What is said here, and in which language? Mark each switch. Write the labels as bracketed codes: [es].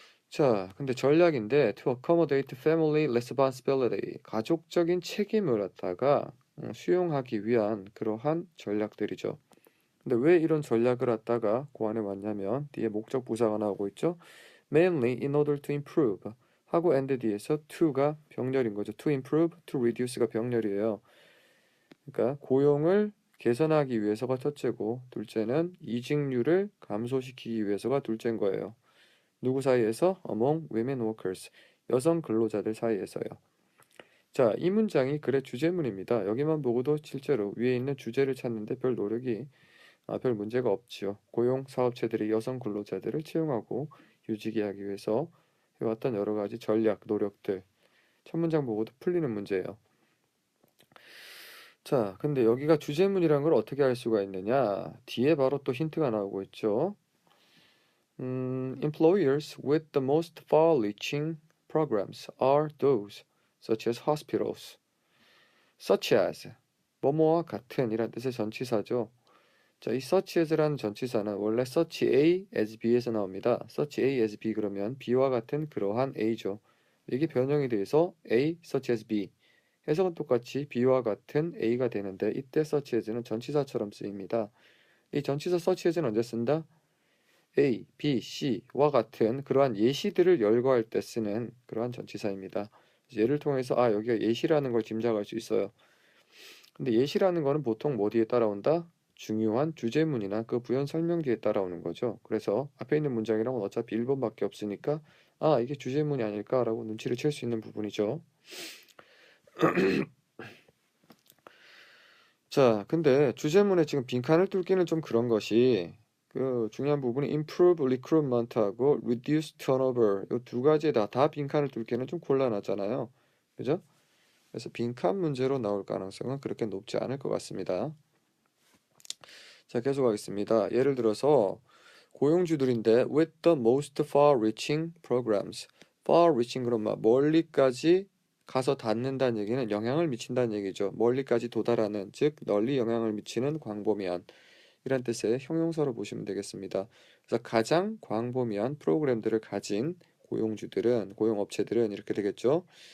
[ko] 자, 근데 전략인데 [en] to accommodate family responsibility, [ko] 가족적인 책임을 갖다가 수용하기 위한 그러한 전략들이죠. 근데 왜 이런 전략을 갖다가 고안해 왔냐면 뒤에 목적 부사가 나오고 있죠. [en] Mainly in order to improve [ko] 하고 and 뒤에서 to가 병렬인 거죠. [en] To improve, to reduce [ko] 가 병렬이에요. 그러니까 고용을 개선하기 위해서가 첫째고 둘째는 이직률을 감소시키기 위해서가 둘째인 거예요. 누구 사이에서? [en] Among women workers. [ko] 여성 근로자들 사이에서요. 자, 이 문장이 글의 주제문입니다. 여기만 보고도 실제로 위에 있는 주제를 찾는데 별 문제가 없지요. 고용 사업체들이 여성 근로자들을 채용하고 유지하게 하기 위해서 해왔던 여러 가지 전략, 노력들. 첫 문장 보고도 풀리는 문제예요. 자, 근데 여기가 주제문이란 걸 어떻게 알 수가 있느냐? 뒤에 바로 또 힌트가 나오고 있죠. [en] Employers with the most far-reaching programs are those such as hospitals, such as [ko] 뭐뭐와 같은 이란 뜻의 전치사죠. 자, 이 such as라는 전치사는 원래 such A as B에서 나옵니다. such A as B 그러면 B와 같은 그러한 A죠. 이게 변형이 돼서 A such as B. 해석은 똑같이 B와 같은 A가 되는데 이때 such as는 전치사처럼 쓰입니다. 이 전치사 such as는 언제 쓴다? A, B, C와 같은 그러한 예시들을 열거할 때 쓰는 그러한 전치사입니다. 예를 통해서 여기가 예시라는 걸 짐작할 수 있어요. 근데 예시라는 거는 보통 뭐 뒤에 따라온다? 중요한 주제문이나 그 부연 설명 뒤에 따라오는 거죠. 그래서 앞에 있는 문장이랑은 어차피 1번밖에 없으니까 이게 주제문이 아닐까라고 눈치를 챌 수 있는 부분이죠. 자, 근데 주제문에 지금 빈칸을 뚫기는 좀 그런 것이 그 중요한 부분이 [en] improve recruitment [ko] 하고 [en] reduce turnover [ko] 이 두 가지에 다 빈칸을 뚫기는 좀 곤란하잖아요. 그죠? 그래서 빈칸 문제로 나올 가능성은 그렇게 높지 않을 것 같습니다. 자, 계속하겠습니다. 예를 들어서 고용주들인데 [en] with the most far-reaching programs. [ko] far-reaching 그러면 멀리까지 가서 닿는다는 얘기는 영향을 미친다는 얘기죠. 멀리까지 도달하는, 즉 널리 영향을 미치는 광범위한 이란 뜻의 형용사로 보시면 되겠습니다. 그래서 가장 광범위한 프로그램들을 가진 고용업체들은 이렇게 되겠죠.